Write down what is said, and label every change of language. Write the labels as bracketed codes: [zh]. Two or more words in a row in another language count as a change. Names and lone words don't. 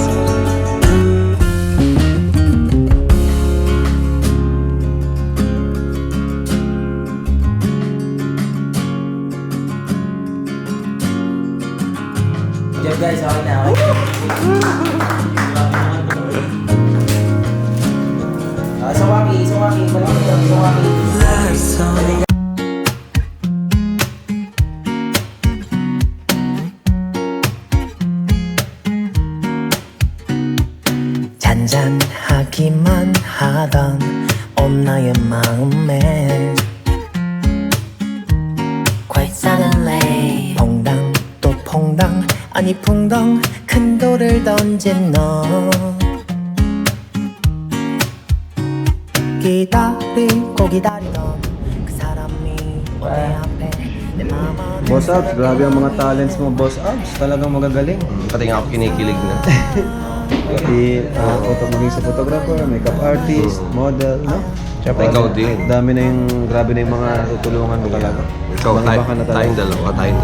[en] Good guys, [tl] okay na. Sawaki. Sawaki. [en] Last song. [ko] 잔잔하기만 하던 온 나의 마음에 [en] Quite suddenly [ko] 퐁당 또 퐁당 아니 퐁당 큰 돌을 던진 너 기다리고 기다리던 그 사람이 내 앞에 내 마음 안에 [tl] Boss Abs, grabe ang mga talents mo, Boss Abs. Talagang magagaling. Pati nga ako kinikilig na. Pati maging sa photographer, [en] makeup artist, [tl] model, no? Siyempre, ikaw din. Dami na yung, grabe na yung mga tutulungan mo talaga. Ikaw, Baka na talaga. tayong dalawa.